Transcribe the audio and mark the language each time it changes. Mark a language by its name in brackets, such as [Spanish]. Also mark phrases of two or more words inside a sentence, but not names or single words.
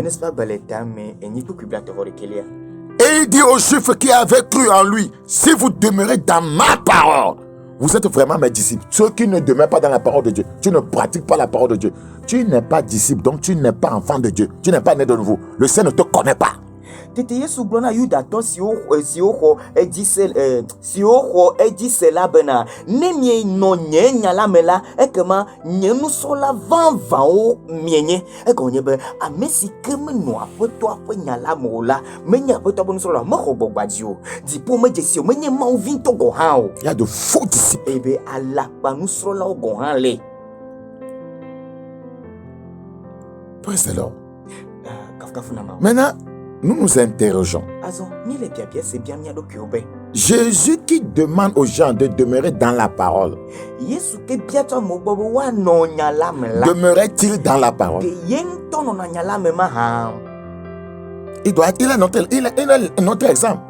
[French] Et il dit aux Juifs qui avaient cru en lui, si vous demeurez dans ma parole, vous êtes vraiment mes disciples. Ceux qui ne demeurent pas dans la parole de Dieu, tu ne pratiques pas la parole de Dieu, tu n'es pas disciple, donc tu n'es pas enfant de Dieu, tu n'es pas né de nouveau. Le Seigneur ne te connaît pas. [Ewe] Tete Yesu gblɔ na Yudatɔ siwo xɔ edzi se la bena ne mienɔ nye nya la me la ekema nye nusrɔ̃la vavãwo mienye egɔme nye be ame si ke menɔ aƒetɔa ƒe nya la me o la menye aƒetɔa ƒe nusrɔ̃la mexɔ gbɔgbadzi o dziƒo medze si o menye Mawu vi ŋutɔ gɔ hã o. [French] Il y a de faux disciples. [Ewe] Ebe alakpa nusrɔ̃lawo gɔ hã le. [English] Praise the Lord. [French] Maintenant, nous nous interrogeons. Jésus qui demande aux gens de demeurer dans la parole, demeurait-il dans la parole? Il est notre exemple.